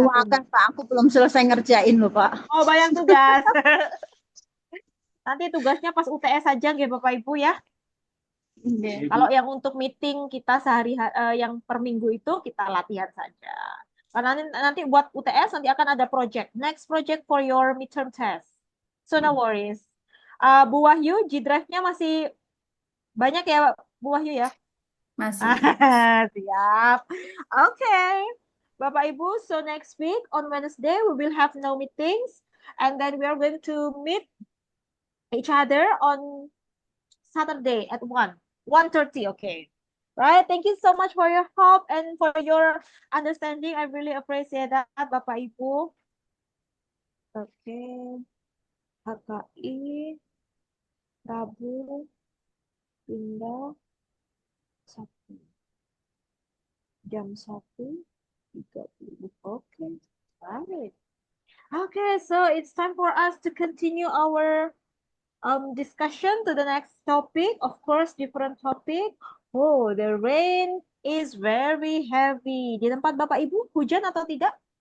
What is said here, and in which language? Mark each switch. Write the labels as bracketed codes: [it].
[id] UAK, satu. Pak. Aku belum selesai ngerjain loh, Pak. Oh, bayang tugas. Nanti tugasnya pas UTS saja, nggih Bapak Ibu ya. Oke. Kalau yang untuk meeting kita yang per minggu itu kita latihan saja. Karena nanti buat UTS nanti akan ada project. [en] Next project for your midterm test. So no worries. [id] Bu Wahyu, G-Drive-nya masih banyak ya, Bu Wahyu ya? Masih. Siap. Okay. [en] Bapak Ibu, so next week on Wednesday we will have no meetings, and then we are going to meet each other on Saturday at 1:30. Okay. Right. Thank you so much for your help and for your understanding. I really appreciate that, Bapak Ibu. [id] Okay. HKI Rabu pindah Sabtu jam 1:30. Okay. Right. [en] Okay, so it's time for us to continue our discussion to the next topic. Of course, different topic. Oh, the rain is very heavy. [id] Di tempat Bapak Ibu, hujan atau tidak?